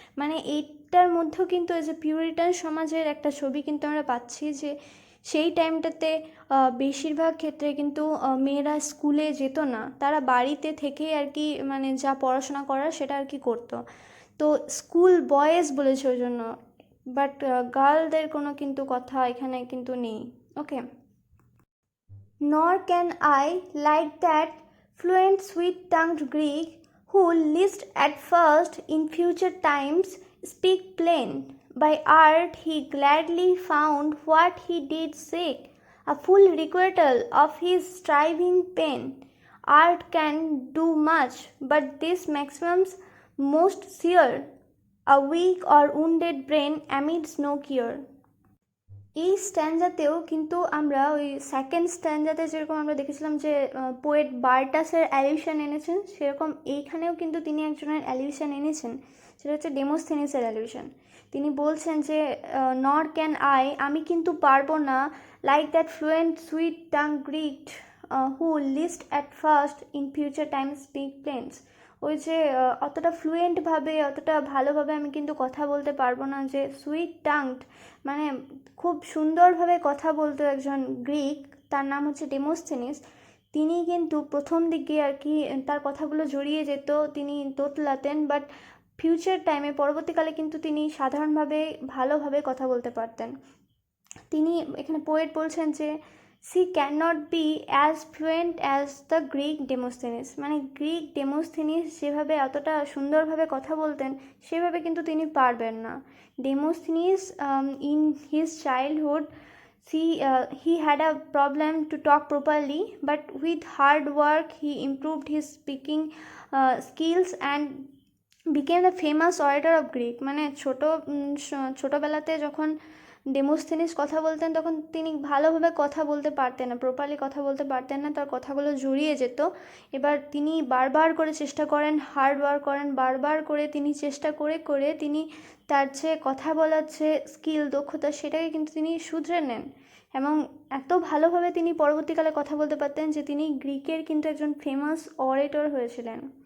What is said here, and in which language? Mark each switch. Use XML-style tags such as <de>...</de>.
<bn>মানে এইটার মধ্যেও কিন্তু এই যে পিউরিটান সমাজের একটা ছবি কিন্তু আমরা পাচ্ছি, যে সেই টাইমটাতে বেশিরভাগ ক্ষেত্রে কিন্তু মেয়েরা স্কুলে যেত না, তারা বাড়িতে থেকে আর কি মানে যা পড়াশোনা করার সেটা আর কি করতো। তো স্কুল বয়েজ বলেছে ওই জন্য, বাট গার্লদের কোনো কিন্তু কথা এখানে কিন্তু নেই।</bn> <en>Okay, nor can I, like that fluent sweet-tongued Greek, who list at first in future times, speak plain. By art he gladly found what he did seek, a full requital of his striving pain. Art can do much, but this maximum's most sear, a weak or wounded brain amidst no cure.</en> <bn>এই স্ট্যান্ডাতেও কিন্তু আমরা ওই second স্ট্যান্ডাতে যেরকম আমরা দেখেছিলাম যে poet বার্টাসের অ্যালিউশন এনেছেন, সেরকম এইখানেও কিন্তু তিনি একজনের অ্যালিউশন এনেছেন, সেটা হচ্ছে ডেমোস্থেনিসের অ্যালিউশন। তিনি বলছেন যে</bn> <en>nor can I,</en> <bn>আমি কিন্তু পারবো না,</bn> <en>Like that fluent sweet tongue Greek who list at first in future time speak plains.</en> <bn>ওই যে অতটা ফ্লুয়েন্টভাবে, অতটা ভালোভাবে আমি কিন্তু কথা বলতে পারবো না, যে সুইট টাংড মানে খুব সুন্দরভাবে কথা বলতো একজন গ্রিক, তার নাম হচ্ছে ডেমোস্থেনিস। তিনি কিন্তু প্রথম দিকে আর কি তার কথাগুলো জড়িয়ে যেত, তিনি তোতলাতেন, বাট ফিউচার টাইমে পরবর্তীকালে কিন্তু তিনি সাধারণভাবে ভালোভাবে কথা বলতে পারতেন। তিনি এখানে পোয়েট বলছেন যে</bn> <en>She can not be as fluent as the Greek Demosthenes.</en> <bn>মানে গ্রিক ডেমোস্থেনিস যেভাবে এতটা সুন্দরভাবে কথা বলতেন, সেভাবে কিন্তু তিনি পারবেন না।</bn> <en>Demosthenes in his childhood he had a problem to talk properly, but with hard work he improved his speaking skills and became the famous orator of Greek.</en> <bn>মানে ছোটোবেলাতে যখন ডেমোস্থেনিস কথা বলতেন, তখন তিনি ভালোভাবে কথা বলতে পারতেন না, প্রপারলি কথা বলতে পারতেন না, তার কথাগুলো জড়িয়ে যেত। এবার তিনি বারবার করে চেষ্টা করেন, হার্ড ওয়ার্ক করেন, বারবার করে তিনি চেষ্টা করে করে তিনি তার যে কথা বলার যে স্কিল, দক্ষতা, সেটাকে কিন্তু তিনি শুধরে নেন, এবং এত ভালোভাবে তিনি পরবর্তীকালে কথা বলতে পারতেন যে তিনি গ্রিকের কিন্তু একজন ফেমাস অরেটর হয়েছিলেন।</bn>